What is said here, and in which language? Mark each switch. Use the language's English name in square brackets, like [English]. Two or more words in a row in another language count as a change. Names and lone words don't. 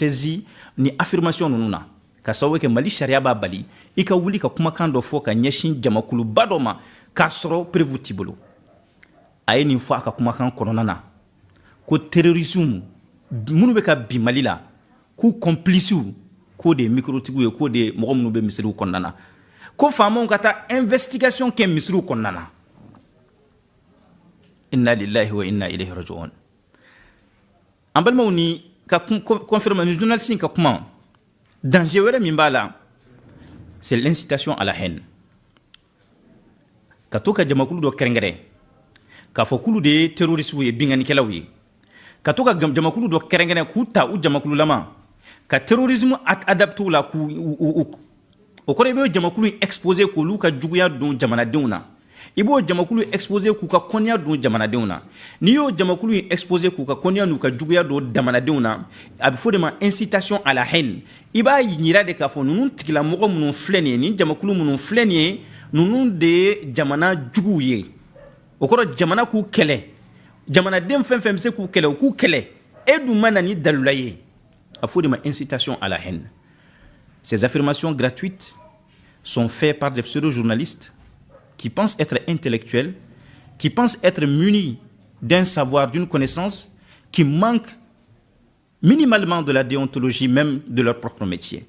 [Bambara] k'u yɛrɛ autosaisi ni affirmation ninnu na ka sababu kɛ Mali sariya b'a bali i ka wuli ka kumakan dɔ fɔ ka ɲɛsin jamakuluba dɔ ma k'a sɔrɔ preuve t'i bolo a ye nin fɔ a ka kumakan kɔnɔna na ko terrorisme minnu bɛ ka bin Mali la k'u complices k'o de ye microtigiw ye k'o de ye mɔgɔ minnu bɛ misiriw kɔnɔna na ko faamaw ka taa investigation kɛ misiriw kɔnɔna na [Arabic] إنا لله وإنا إليه راجعون [Bambara] an balimaw ni ka confirmer ni journaliste ka kuma danger wɛrɛ min b'a la [French] c'est l'incitation à la haine [Bambara] ka to ka jamakulu dɔ kɛrɛnkɛrɛn k'a fɔ k'olu de ye terroriste ye binganikɛlaw ye ka to ka jamakulu dɔ kɛrɛnkɛrɛn k'u ta u jamakululama ka [French] terrorisme adapté [Bambara] la k'u o kɔrɔ i b'o jamakulu exposé k'olu ka juguya don jamanadenw na i b'o jamakulu exposé k'u ka kɔniya don jamanadenw na n'i y'o jamakulu exposé k'u ka kɔniya n'u ka juguya don jamanadenw na a bɛ fɔ de ma [French] incitation à la haine [Bambara] i b'a yira de k'a fɔ ninnu tigilamɔgɔ minnu filɛ nin ye nin jamakulu minnu filɛ nin ye ninnu de ye jamana juguw ye o kɔrɔ jamana k'u kɛlɛ jamanaden fɛn fɛn bɛ se k'u kɛlɛ u k'u kɛlɛ e dun ma na ni dalila ye a fɔ de ma [French] incitation à la haine. Ces affirmations gratuites sont faites par des pseudo-journalistes qui pensent être intellectuels, qui pensent être munis d'un savoir, d'une connaissance, qui manquent minimalement de la déontologie même de leur propre métier.